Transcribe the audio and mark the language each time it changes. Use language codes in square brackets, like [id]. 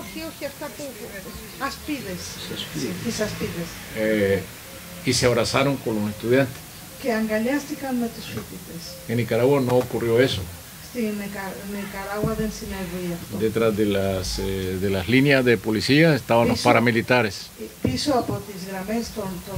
[el] Όχι αυτά που ασπίδες, τις ασπίδες. [es] Y se abrazaron con los estudiantes. [el] Και αγκαλιάστηκαν με τους φοιτητές. [es] En Nicaragua no ocurrió eso. [el] Στην Νικαράγουα δεν συνέβη αυτό. [es] Detrás de las líneas de policía estaban los paramilitares. [el] Πίσω από τις γραμμές των